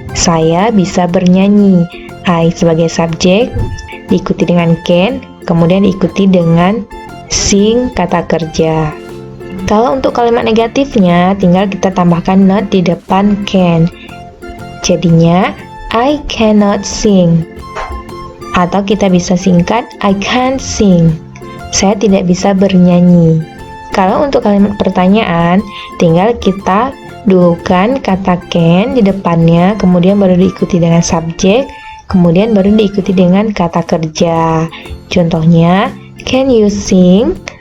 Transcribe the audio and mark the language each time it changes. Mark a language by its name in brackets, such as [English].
[Indonesian] Saya bisa bernyanyi. I sebagai subjek diikuti dengan can, kemudian diikuti dengan sing kata kerja. Kalau untuk kalimat negatifnya, tinggal kita tambahkan not di depan can. [English] Jadinya, I cannot sing. [Indonesian] Atau kita bisa singkat, [English] I can't sing. [Indonesian] Saya tidak bisa bernyanyi. Kalau untuk kalimat pertanyaan, tinggal kita dulukan kata can di depannya, kemudian baru diikuti dengan subjek, kemudian baru diikuti dengan kata kerja. [English] Contohnya, can you sing?